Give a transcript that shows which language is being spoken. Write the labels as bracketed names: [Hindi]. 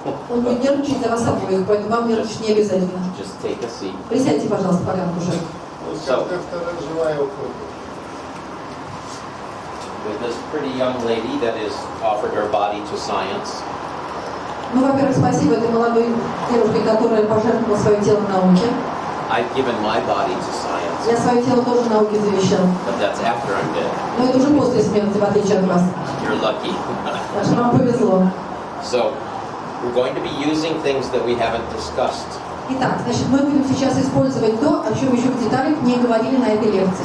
[Russian] Он будет нервничать за вас обоих, поэтому вам нервничать не обязательно. [English] Just take a seat. [Russian] Присядьте, пожалуйста, пока уже. Каждая вторая живая уходит. [English] With this pretty young lady that has offered her body to science, [Russian] Ну, во-первых, спасибо этой молодой девушке, которая пожертвовала свое тело науке. [English] I've given my body to science, [Russian] Я свое тело тоже науке завещал. [English] but that's after I'm dead. [Russian] Но это уже после смерти, в отличие от вас. [English] You're lucky. [Russian] Так что вам повезло. [English] So, we're going to be using things that we haven't discussed. [Russian] Итак, значит, мы будем сейчас использовать то, о чем еще в деталях не говорили на этой лекции.